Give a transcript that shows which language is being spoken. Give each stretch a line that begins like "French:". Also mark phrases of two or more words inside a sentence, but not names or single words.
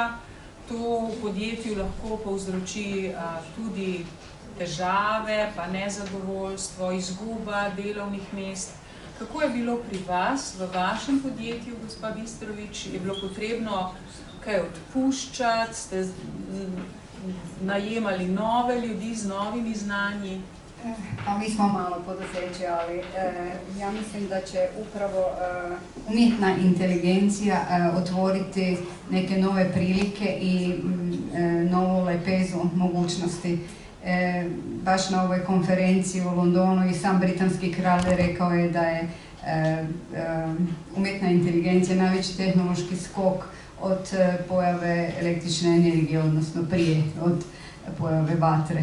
Slovenian: To v podjetju lahko povzroči tudi težave, pa nezadovoljstvo, izguba delovnih mest. Kako je bilo pri vas, v vašem podjetju, gospa Bistrovič? Je bilo potrebno kaj odpuščati? Ste najemali nove ljudi z novimi znanji?
Croatian: Pa mi smo malo poduzeće, ali ja mislim da će upravo umjetna inteligencija otvoriti neke nove prilike i novu lepezu mogućnosti. Baš na ovoj konferenciji u Londonu i sam britanski kralj rekao je da je umjetna inteligencija najveći tehnološki skok od pojave električne energije, odnosno prije od pojave vatre.